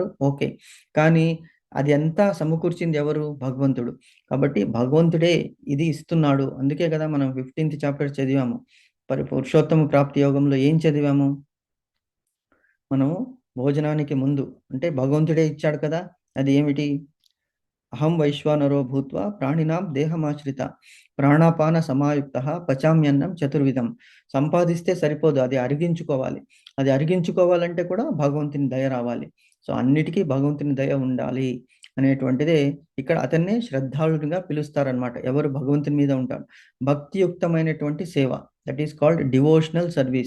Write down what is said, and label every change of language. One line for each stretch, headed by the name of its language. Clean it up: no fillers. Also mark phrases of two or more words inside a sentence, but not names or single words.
Telugu: ఓకే. కానీ అది అంతా సమకూర్చింది ఎవరు? భగవంతుడు. కాబట్టి భగవంతుడే ఇది ఇస్తున్నాడు. అందుకే కదా మనం 15th చాప్టర్ చదివాము. పురుషోత్తమ ప్రాప్తి యోగంలో ఏం చదివాము? మనము భోజనానికి ముందు అంటే భగవంతుడే ఇచ్చాడు కదా! అది ఏమిటి?
Sanskrit: अहं वैश्वानरो भूत्वा प्राणिनां देहमाश्रित प्राणापान समायुक्त पचाम्यन्नं चतुर्विधं.
Telugu: సంపాదిస్తే సరిపోదు, అది అరిగించుకోవాలి. అది అరిగించుకోవాలంటే కూడా భగవంతుని దయ రావాలి. సో అన్నిటికీ భగవంతుని దయ ఉండాలి అనేటువంటిదే ఇక్కడ అతన్నే శ్రద్ధాళుడిగా పిలుస్తారనమాట. ఎవరు భగవంతుని మీద ఉంటారు. భక్తియుక్తమైనటువంటి సేవ,
English: that is called devotional service.